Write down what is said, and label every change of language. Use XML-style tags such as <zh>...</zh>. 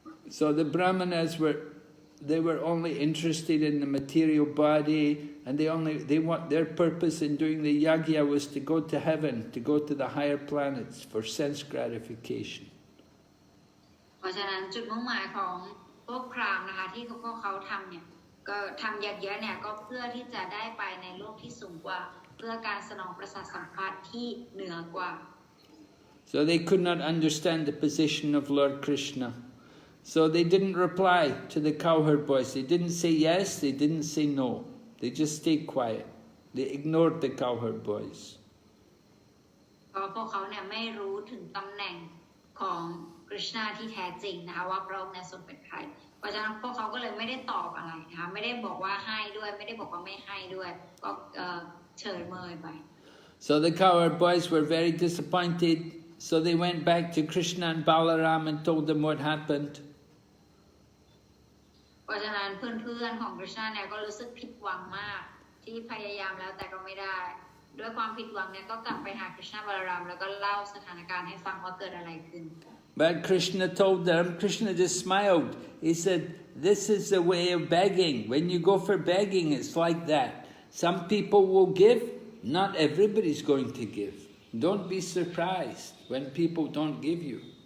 <en>So the Brāhmanas they were only interested in the material body, and their purpose in doing the yagya was to go to heaven, to go to the higher planets for sense gratification.</en> <th>เพราะฉะนั้นจุดมุ่งหมายของพวกพราหมณ์นะคะที่พวกเขาทำเนี่ยก็ทำยักษ์เนี่ยก็เพื่อที่จะได้ไปในโลกที่สูงกว่าเพื่อการสนองประสาทสัมผัสที่เหนือกว่า</th> <en>So they could not understand the position of Lord Krishna. So they didn't reply to the cowherd boys. They didn't say yes, they didn't say no. They just stayed quiet. They ignored the cowherd boys.</en> <th>เพ ก็พวกเขาเนี่ยไม่รู้ถึงตำแหน่งของกฤษณาที่แท้จริงนะคะว่าพระองค์เนี่ยทรงเป็นใครเพราะฉะนั้นพวกเขาก็เลยไม่ได้ตอบอะไรนะคะไม่ได้บอกว่าให้ด้วยไม่ได้บอกว่าไม่ให้ด้วยก็เฉยเมยไป</th> <en>So the cowherd boys were very disappointed, so they went back to Krishna and Balaram and told them what happened.</en> <th>เพราะฉะนั้นเพื่อนๆของกฤษณาเนี่ยก็รู้สึกผิดหวังมากที่พยายามแล้วแต่ก็ไม่ได้ด้วยความผิดหวังเนี่ยก็กลับไปหากฤษณาบาลารามแล้วก็เล่าสถานการณ์ให้ฟังว่าเกิดอะไรขึ้น</th> <en>But Krishna told them, Krishna just smiled. He said, this is the way of begging. When you go for begging, it's like that. Some people will give, not everybody's going to give. Don't be surprised when people don't give you.</en>